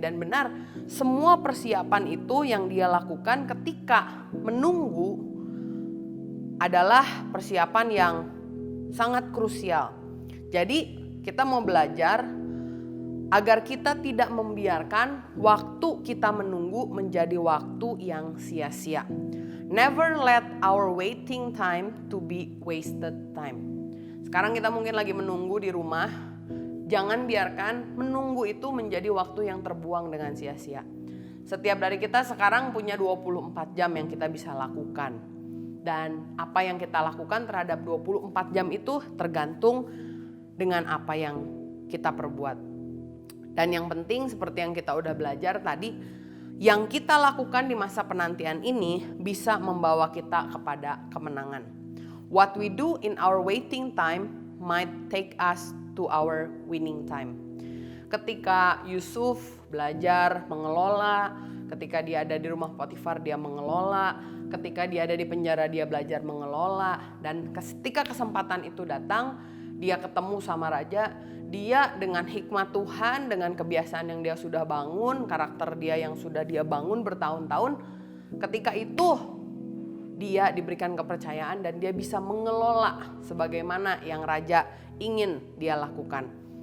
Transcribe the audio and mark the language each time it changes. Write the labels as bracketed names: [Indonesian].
[Indonesian] Dan benar, semua persiapan itu yang dia lakukan ketika menunggu adalah persiapan yang sangat krusial. Jadi kita mau belajar agar kita tidak membiarkan waktu kita menunggu menjadi waktu yang sia-sia. [English] Never let our waiting time to be wasted time. [Indonesian] Sekarang kita mungkin lagi menunggu di rumah. Jangan biarkan menunggu itu menjadi waktu yang terbuang dengan sia-sia. Setiap dari kita sekarang punya 24 jam yang kita bisa lakukan. Dan apa yang kita lakukan terhadap 24 jam itu tergantung dengan apa yang kita perbuat. Dan yang penting seperti yang kita udah belajar tadi, yang kita lakukan di masa penantian ini bisa membawa kita kepada kemenangan. [English] What we do in our waiting time might take us to our winning time. [Indonesian] Ketika Yusuf belajar mengelola, ketika dia ada di rumah Potifar dia mengelola, ketika dia ada di penjara dia belajar mengelola, dan ketika kesempatan itu datang, dia ketemu sama raja, dia dengan hikmat Tuhan, dengan kebiasaan yang dia sudah bangun, karakter dia yang sudah dia bangun bertahun-tahun, ketika itu dia diberikan kepercayaan dan dia bisa mengelola sebagaimana yang raja ingin dia lakukan.